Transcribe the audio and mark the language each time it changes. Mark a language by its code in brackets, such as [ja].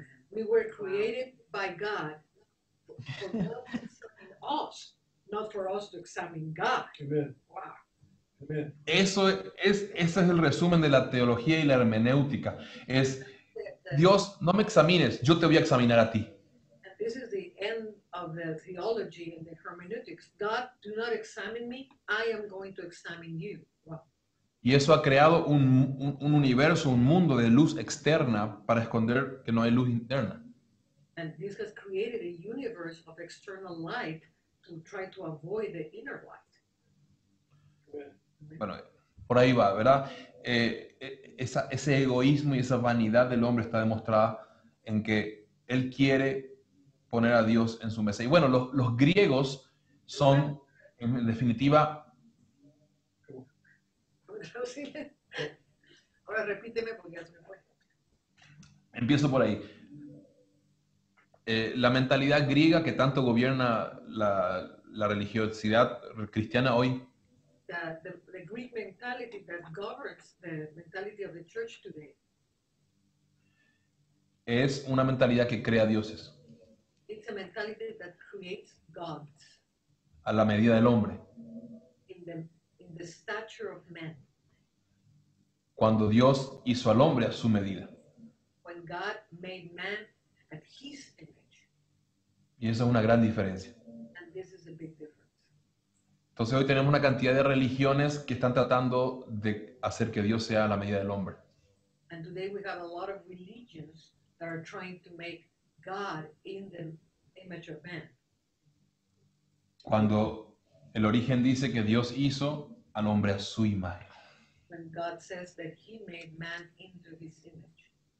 [en] We were created by God for God to examine us, not for us to examine God. Amen. Wow. Amen. [es] Ese es el resumen de la teología y la hermenéutica. Es, Dios, no me examines, yo te voy a examinar a ti. [en] And this is the end of the theology and the hermeneutics. God, do not examine me, I am going to examine you. Wow. [es] Y eso ha creado un universo, un mundo de luz externa para esconder que no hay luz interna. [en] And this has created a universe of external light to try to avoid the inner light. Amen. [es] Bueno, por ahí va, ¿verdad? Ese egoísmo y esa vanidad del hombre está demostrada en que él quiere poner a Dios en su mesa. Y bueno, los griegos son, en definitiva, Ahora repíteme porque ya se me fue. empiezo por ahí. La mentalidad griega que tanto gobierna la religiosidad cristiana hoy [en] The Greek mentality that governs the mentality of the church today, [es] es una mentalidad que crea dioses. [en] it's a mentality that creates gods [es] a la medida del hombre. [en] in the stature of man. [es] Cuando Dios hizo al hombre a su medida. [en] When God made man at his image. [es] Y esa es una gran diferencia. [en] And this is a big difference. [es] Entonces hoy tenemos una cantidad de religiones que están tratando de hacer que Dios sea a la medida del hombre. [en] And today we have a lot of religions that are trying to make God in the image of man. [es] Cuando el origen dice que Dios hizo al hombre a su imagen. [en] When God says that he made man into his image.